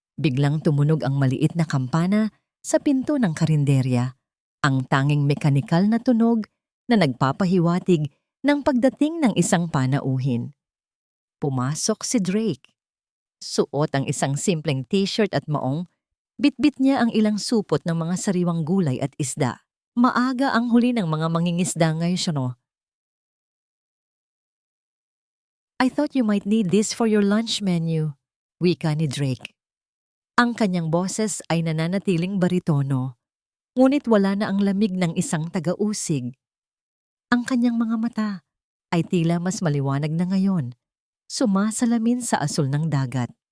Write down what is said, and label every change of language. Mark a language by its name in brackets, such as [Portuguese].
[Filipino] Biglang tumunog ang maliit na kampana sa pinto ng karinderya, ang tanging mekanikal na tunog na nagpapahiwatig ng pagdating ng isang panauhin. Pumasok si Drake. Suot ang isang simpleng t-shirt at maong, bitbit niya ang ilang supot ng mga sariwang gulay at isda. Maaga ang huli ng mga mangingisda ngayon. [English] "I thought you might need this for your lunch menu," [Filipino] wika ni Drake. Ang kanyang boses ay nananatiling baritono, ngunit wala na ang lamig ng isang taga-usig. Ang kanyang mga mata ay tila mas maliwanag na ngayon, sumasalamin sa asul ng dagat.